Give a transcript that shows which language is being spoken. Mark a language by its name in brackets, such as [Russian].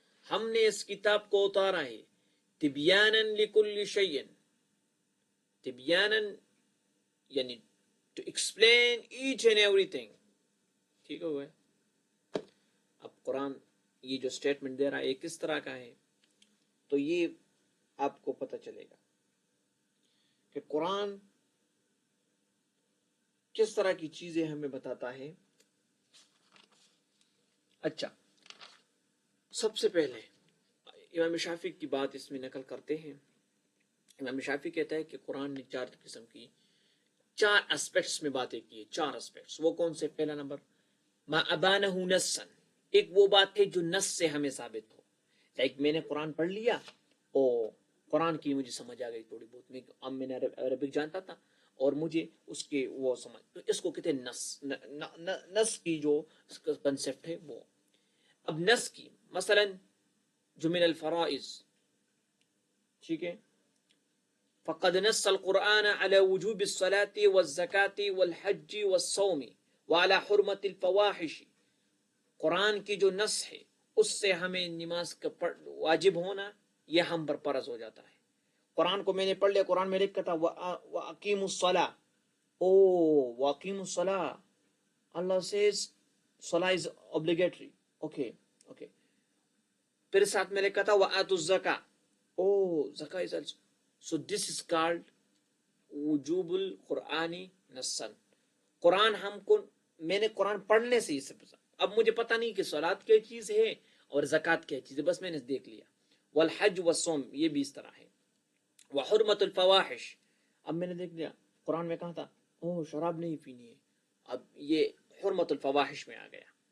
[Urdu] ہم نے اس کتاب کو اتارا ہے [Arabic] تِبْيَانًا لِكُلِّ شَيْءٍ. [English] تِبْيَانًا یعنی to explain each and everything. [Urdu] ٹھیک ہو گئے. اب قرآن یہ جو سٹیٹمنٹ دے رہا ہے یہ کس طرح کا ہے تو یہ آپ کو پتہ چلے گا کہ قرآن کس طرح کی چیزیں ہمیں بتاتا ہے. اچھا، سب سے پہلے امام شافعی کی بات اس میں نقل کرتے ہیں. امام شافعی کہتا ہے کہ قرآن نے 4 قسم کی 4 اسپیکٹس میں باتیں کی. 4 اسپیکٹس وہ کون سے؟ پہلا نمبر [Arabic] ما ابانہ نصا، [Urdu] ایک وہ بات ہے جو نص سے ہمیں ثابت ہو. لائک میں نے قرآن پڑھ لیا اور قرآن کی مجھے سمجھ آ گئی تھوڑی بہت. میں نے عربک جانتا تھا اور مجھے اس کے وہ سمجھ، تو اس کو کہتے ہیں نص. نص کی جو کنسیپٹ ہے وہ. اب نص کی مثلا جو [Arabic] من الفرائض، [Urdu] ٹھیک ہے، [Arabic] فقد نص القرآن على وجوب الصلاة والزکاة والحج والصوم وعلى حرمة الفواحش. [Urdu] قرآن کی جو نص ہے اس سے ہمیں نماز کا واجب ہونا یہ ہم پر فرض ہو جاتا ہے. قرآن کو میں نے پڑھ لیا، قرآن میں لکھا تھا [Arabic] وَأَقِيمُوا الصَّلَاةَ. وَأَقِيمُوا الصَّلَاةَ. [English] Allah says salah is obligatory. Okay. [Urdu] پھر ساتھ میں لکھا تھا [Arabic] وَآتُوا الزَّكَاةَ. [English] زکاة is also. So this is called [Arabic] وجوب القرآنی نصاً. [Urdu] قرآن ہم کو، میں نے قرآن پڑھنے سے یہ سب. اب مجھے پتہ نہیں کہ صلاۃ کیا چیز ہے اور زکوٰۃ کیا چیز ہے، بس میں نے دیکھ لیا. [Arabic] والحج والصوم [Urdu] یہ بھی اس طرح ہے. [Arabic] وحرمت الفواحش، [Urdu] اب میں نے دیکھ لیا قرآن میں کہا تھا شراب نہیں پینی ہے، اب یہ حرمت الفواحش میں آ گیا.